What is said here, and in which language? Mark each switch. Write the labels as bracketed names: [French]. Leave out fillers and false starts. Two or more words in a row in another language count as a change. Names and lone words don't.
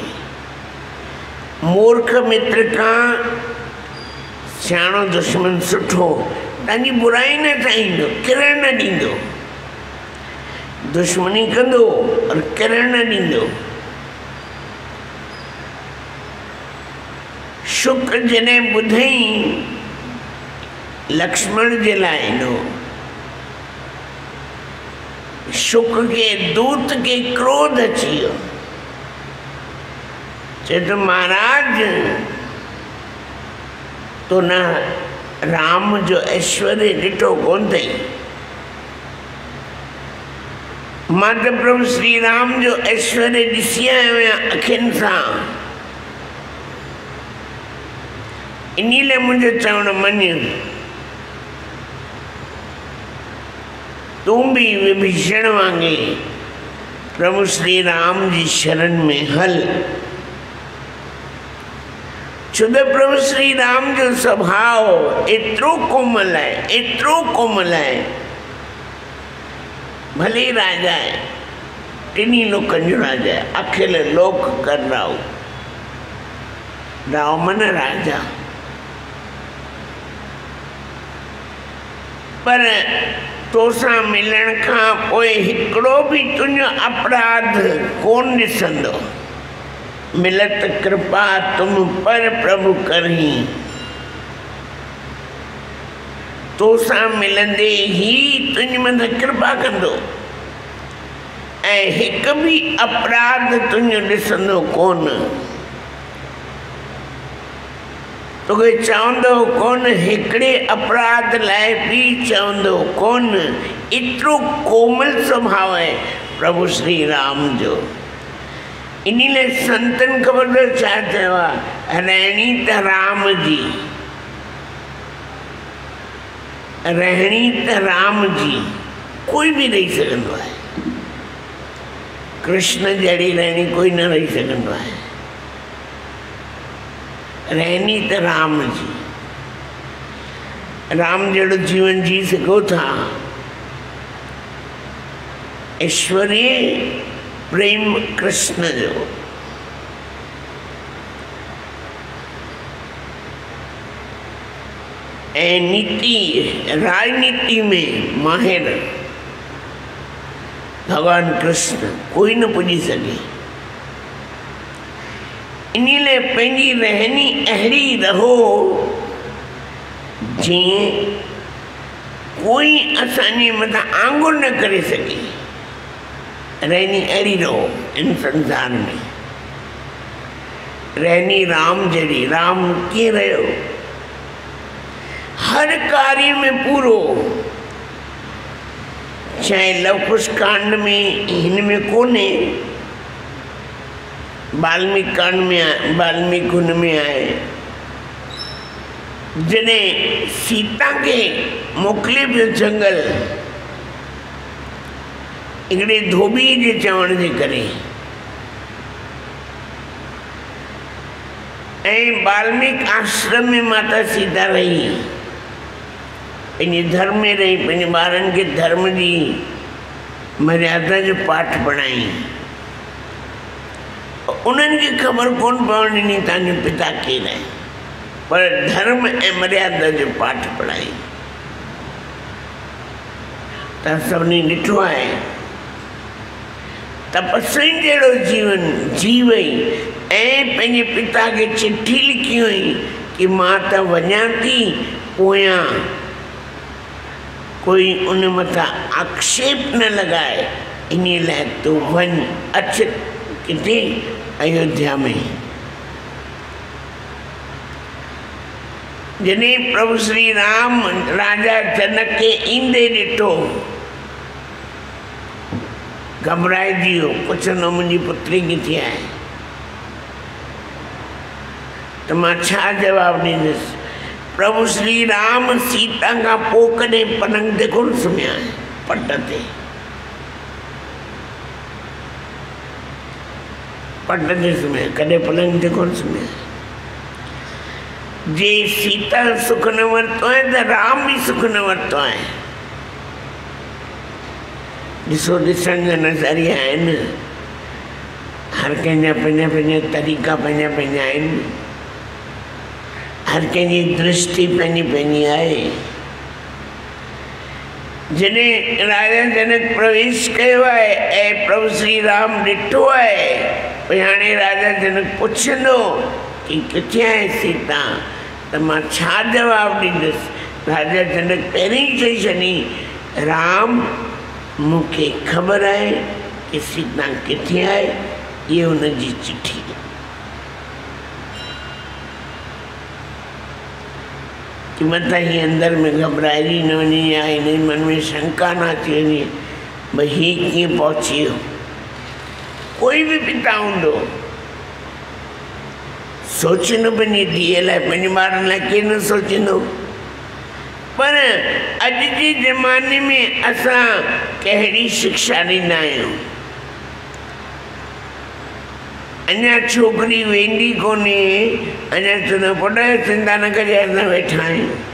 [Sindhi] मूर्ख मित्र खां सियाणो दुश्मन सुठो, तव्हांजी बुराई न चाहींदो, किरण न ॾींदो, दुश्मनी कंदो और किरण न ॾींदो। शुक जॾहिं ॿुधई लक्ष्मण जे लाइ ॾिनो, शुक के दूत के क्रोध अची वियो। चए तो महाराज तो न राम जो ऐश्वर्य ॾिठो कोन अथई, मां त प्रभु श्री राम जो ऐश्वर्य ॾिसी आयो आहियां अखियुनि सां। इन लाइ मुंहिंजो चवण मञ, तूं बि विभीषण वांगुरु प्रभु श्री राम जी शरण में हल। छो त प्रभु श्री राम जो स्वभाव एतिरो कोमल आहे, एतिरो कोमल आहे। भले ही राजा है, टिनी लोकनि जो राजा है, [Awadhi] अखिल लोक कर राव, राव मन राजा। [Sindhi] पर तोसां मिलण खां पोइ हिकिड़ो बि तुंहिंजो अपराध कोन ॾिसंदो। [Awadhi] मिलत कृपा तुम पर प्रभु करही, [Sindhi] तोसां मिलंदे ही तुंहिंजे मथां कृपा कंदो ऐं हिकु बि अपराध तुंहिंजो ॾिसंदो कोन। तोखे चवंदो कोन, हिकिड़े अपराध लाइ बि चवंदो कोन। एतिरो कोमल स्वभाव आहे प्रभु श्री राम जो। इन लाइ संतनि ख़बर अथव छा चयो आहे, रहणी त राम जी, रहणी त राम जी, कोई भी रही सघंदो आहे। कृष्ण जहिड़ी रहणी कोई न रही सघंदो आहे। रहनी त राम जी, राम जहिड़ो जीवन जी सघो था। ऐश्वर्य प्रेम कृष्ण जो। ऐं नीति राजनीति में माहिर भगवान कृष्ण कोई न पुॼी सघे। इन लाइ पंहिंजी रहनी अहिड़ी रहो जीअं कोई असांजे मथां आंगुर न करे सघे। रहनी अहिड़ी रहो इन संसार में, रहनी राम जहिड़ी। राम कीअं रहियो, हर कार्य में पूरो, चाहे लव कुश कांड में हिन में कोन्हे, वाल्मीकि कांड में आए, वाल्मीकि हुन में आए। जॾहिं सीता खे मोकिले पियो जंगल हिकिड़े धोबी जे चवण जे करे, ऐं वाल्मीकि आश्रम में माता सीता रही। पंहिंजे धर्म में रही पंहिंजे ॿारनि खे धर्म जी मर्यादा जो पाठ पढ़ाई। उन्हनि खे ख़बर कोन पवण ॾिनी तव्हांजो पिता केरु आहे, पर धर्म ऐं मर्यादा जो पाठ पढ़ाई। तव्हां सभिनी ॾिठो आहे तपस्वी जहिड़ो जीवन जी वई ऐं पंहिंजे पिता खे चिठी लिखी हुई कि मां त वञा थी, पोयां कोई उन मथां आक्षेप न लॻाए, इन लाइ तूं वञ अच किथे अयोध्या में। जॾहिं प्रभु श्री राम राजा जनक खे ईंदे ॾिठो, घबराइजी वियो, पुछंदो मुंहिंजी पुत्री किथे आहे, त मां छा जवाबु ॾींदुसि। प्रभु श्री राम सीता खां पोइ कॾहिं पलंग ते कोन सुम्हिया, पट ते सुम्हिया, कॾहिं पलंग ते कोन सुम्हिया। जे सीता सुख न वरितो आहे त राम बि सुख न वरितो आहे। ॾिसो ॾिसण जा नज़रिया आहिनि, हर कंहिंजा पंहिंजा पंहिंजा तरीक़ा पंहिंजा पंहिंजा आहिनि, हर कंहिंजी दृष्टि पंहिंजी पंहिंजी आहे। जॾहिं राजा जनक प्रवेश कयो आहे ऐं प्रभु श्री राम ॾिठो आहे, भई हाणे राजा जनक पुछंदो कि किथे आहे सीता, त मां छा जवाबु ॾींदुसि। राजा जनक पहिरीं ई चई छॾी, राम मूंखे ख़बर आहे कि सीता किथे आहे, इहा हुनजी चिठी। कि मथां ही अंदर में घबराइजी न वञे या हिन मन में शंका न अची वञे, भई हीउ कीअं पहुची वियो। कोई भी पिता हूंदो सोचींदो पंहिंजी धीअ लाइ, पंहिंजे ॿारनि लाइ, केरु न सोचींदो। पर अॼु जे ज़माने में असां कहिड़ी शिक्षा ॾींदा आहियूं। अञा छोकिरी वेंदी कोन्हे, अञा चवंदा पुट चिंता न कजे असां वेठा आहियूं।